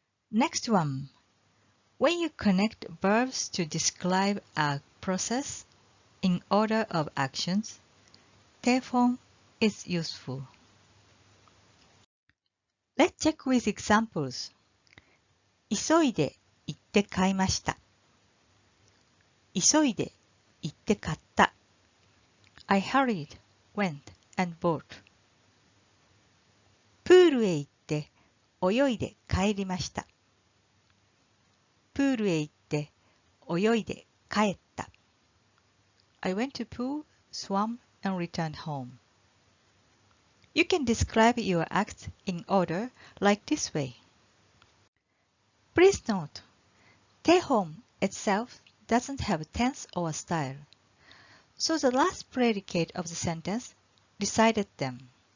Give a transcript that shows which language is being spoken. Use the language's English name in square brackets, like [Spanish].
[English] Next one. When you connect verbs to describe a process in order of actions, te-form is useful. Let's check with examples. [Japanese] 急いで行って買いました。急いで行って買った。 [English] I hurried, went, and bought. [Japanese] プールへ行って泳いで帰りました。プールへ行って泳いで帰った。 [English] I went to pool, swam, and returned home. You can describe your acts in order like this way. Please note, te-form itself doesn't have tense or style, so the last predicate of the sentence decided them.